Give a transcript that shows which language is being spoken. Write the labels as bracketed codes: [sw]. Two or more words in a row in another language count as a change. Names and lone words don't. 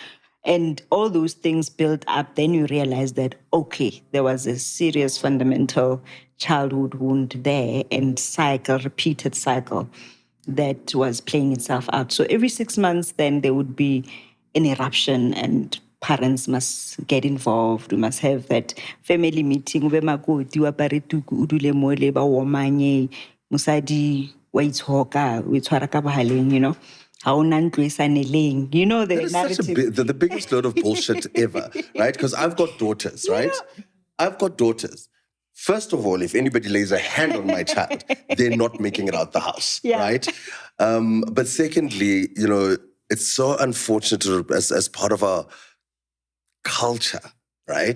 [en] And all those things build up, then you realize that, okay, there was a serious fundamental childhood wound there and repeated cycle that was playing itself out. So every 6 months, then there would be an eruption and parents must get involved. We must have that family meeting. [zu] Ube makoti, [tn] wa apare tuku, o dule mole, ba omanye, mosadi wa itshoka, o itshwara ka bohaleng, Ha ona ntlo e saneleng. [en] The That is narrative. such the biggest load of bullshit ever, right? Because I've got daughters, right? I've got daughters. First of all, if anybody lays a hand on my child, they're not making it out the house, Yeah. right? But secondly, it's so unfortunate as part of our culture, right?